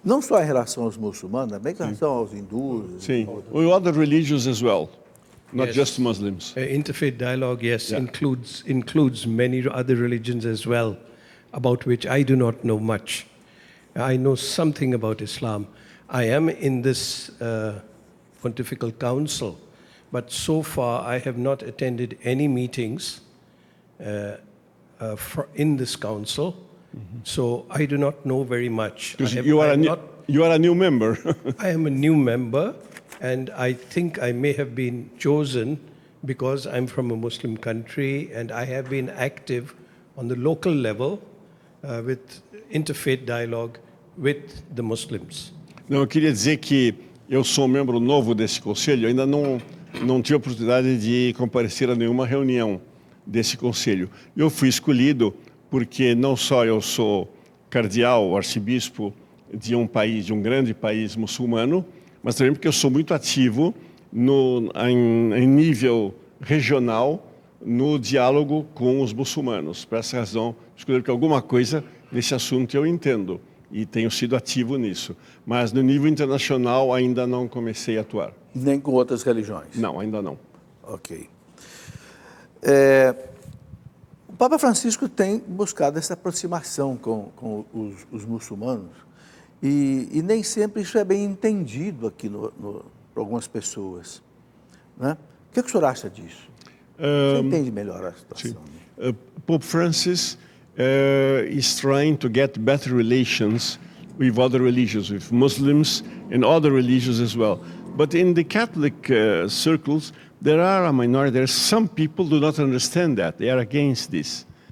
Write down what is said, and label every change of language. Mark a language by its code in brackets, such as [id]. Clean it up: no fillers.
[pt] Não só em relação aos muçulmanos, também em relação aos hindus. Sim, [en] with other religions as well, not Yes. just Muslims. Interfaith dialogue, yes, Yeah. includes many other religions as well, about which I do not know much. I know something about Islam. I am in this Pontifical Council, but so far I have not attended any meetings in this council, so I do not know very much. Because you are a new member. I am a new member, and I think I may have been chosen because I'm from a Muslim country, and I have been active on the local level with interfaith dialogue with the Muslims. [pt] Não, eu queria dizer que eu sou um membro novo desse conselho, ainda não tive a oportunidade de comparecer a nenhuma reunião desse conselho. Eu fui escolhido porque não só eu sou cardeal, arcebispo de um grande país muçulmano, mas também porque eu sou muito ativo em nível regional no diálogo com os muçulmanos. Por essa razão, escolhi que alguma coisa nesse assunto eu entendo e tenho sido ativo nisso. Mas no nível internacional ainda não comecei a atuar. Nem com outras religiões? Não, ainda não. Ok. O Papa Francisco tem buscado essa aproximação com os muçulmanos e nem sempre isso é bem entendido aqui por algumas pessoas, né? O que o senhor acha disso? Você entende melhor a situação? [en] Pope Francis is trying to get better relations with other religions, with Muslims and other religions as well. But in the Catholic circles, there are a minority. There are some people who do not understand that. They are against this.